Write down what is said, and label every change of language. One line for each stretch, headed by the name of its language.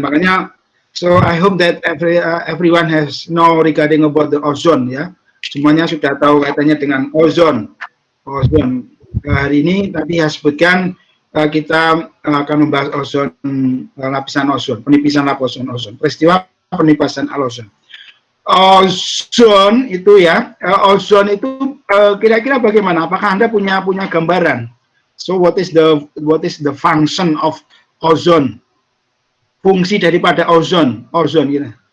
English: Makanya, so I hope that everyone has know regarding about the ozone ya.
Indonesian: Semuanya sudah tahu kaitannya dengan ozon. Hari ini tadi saya sebutkan kita akan membahas ozon, lapisan ozon, penipisan lapisan ozon, peristiwa penipisan ozon. Ozon itu ya, ozon itu kira-kira bagaimana? Apakah Anda punya gambaran?
English: So what is the function of ozon?
Indonesian: Fungsi daripada ozon gitu.